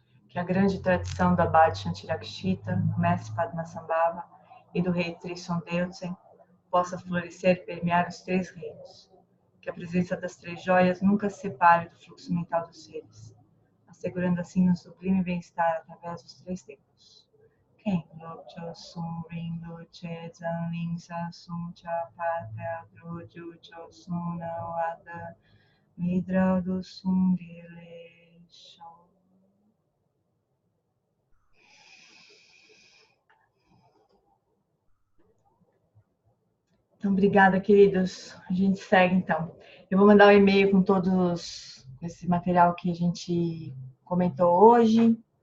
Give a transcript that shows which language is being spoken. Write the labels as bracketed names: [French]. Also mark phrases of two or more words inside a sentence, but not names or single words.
[Portuguese] que a grande tradição do Abade Shantirakshita, do mestre Padmasambhava e do rei Trisondeusen possa florescer e permear os 3 reinos. Que a presença das 3 joias nunca se separe do fluxo mental dos seres, assegurando assim um sublime bem-estar através dos 3 tempos. Quem Lopcho Sum Ring Luche Zanling Sasum Chapata Druju Chosun Wada Midra do Sungele Shou. Então, obrigada, queridos. A gente segue, então. Eu vou mandar um e-mail com todos esse material que a gente comentou hoje.